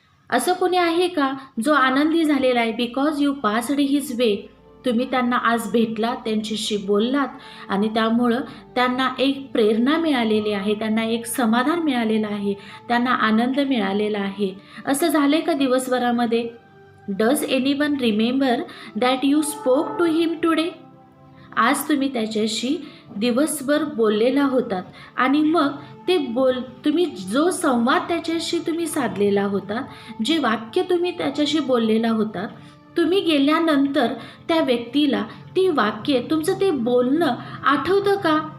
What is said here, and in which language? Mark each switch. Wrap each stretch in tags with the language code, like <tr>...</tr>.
<mr>असं कोणी आहे का जो आनंदी झालेला आहे</mr> <en>Because you passed his way?</en> <mr>तुम्ही त्यांना आज भेटलात, त्यांच्याशी बोललात आणि त्यामुळं त्यांना एक प्रेरणा मिळालेली आहे, त्यांना एक समाधान मिळालेलं आहे, त्यांना आनंद मिळालेला आहे. असं झालंय का दिवसभरामध्ये?</mr> <en>Does anyone remember that you spoke to him today?</en> <mr>आज तुम्ही त्याच्याशी दिवसभर बोललेला होतात आणि मग ते तुम्ही जो संवाद त्याच्याशी तुम्ही साधलेला होता, जे वाक्य तुम्ही त्याच्याशी बोललेला होता, तुम्ही गेल्यानंतर त्या व्यक्तीला ती वाक्य, तुमचं ते बोलणं आठवतं का?</mr>